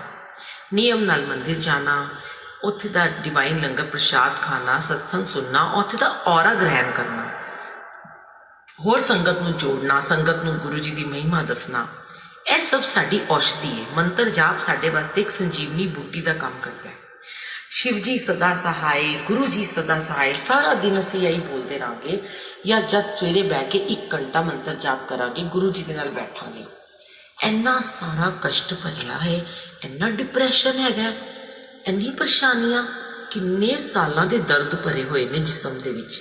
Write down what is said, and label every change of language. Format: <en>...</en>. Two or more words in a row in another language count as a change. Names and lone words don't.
<pa>ਨਿਯਮ ਨਾਲ ਮੰਦਿਰ ਜਾਣਾ, ਉੱਥੇ ਦਾ ਡਿਵਾਈਨ ਲੰਗਰ ਪ੍ਰਸ਼ਾਦ ਖਾਣਾ, ਸਤਸੰਗ ਸੁਣਨਾ, ਉੱਥੇ ਦਾ ਔਰਾ ਗ੍ਰਹਿਣ ਕਰਨਾ, ਹੋਰ ਸੰਗਤ ਨੂੰ ਜੋੜਨਾ, ਸੰਗਤ ਨੂੰ ਗੁਰੂ ਜੀ ਦੀ ਮਹਿਮਾ ਦੱਸਣਾ, ਇਹ ਸਭ ਸਾਡੀ ਔਸ਼ਧੀ ਹੈ। ਮੰਤਰ ਜਾਪ ਸਾਡੇ ਵਾਸਤੇ ਇੱਕ ਸੰਜੀਵਨੀ ਬੂਟੀ ਦਾ ਕੰਮ ਕਰਦਾ ਹੈ। ਸ਼ਿਵ ਜੀ ਸਦਾ ਸਹਾਇ, ਗੁਰੂ ਜੀ ਸਦਾ ਸਹਾਇ, ਸਾਰਾ ਦਿਨ ਅਸੀਂ ਇਹੀ ਬੋਲਦੇ ਰਹਾਂਗੇ ਜਾਂ ਜਦ ਸਵੇਰੇ ਬਹਿ ਕੇ 1 ਘੰਟਾ ਮੰਤਰ ਜਾਪ ਕਰਾਂਗੇ, ਗੁਰੂ ਜੀ ਦੇ ਨਾਲ ਬੈਠਾਂਗੇ। ਇੰਨਾ ਸਾਰਾ ਕਸ਼ਟ ਭਰਿਆ ਹੈ, ਇੰਨਾ ਡਿਪਰੈਸ਼ਨ ਹੈਗਾ, ਇੰਨੀ ਪਰੇਸ਼ਾਨੀਆਂ, ਕਿੰਨੇ ਸਾਲਾਂ ਦੇ ਦਰਦ ਭਰੇ ਹੋਏ ਨੇ ਜਿਸਮ ਦੇ ਵਿੱਚ।</pa>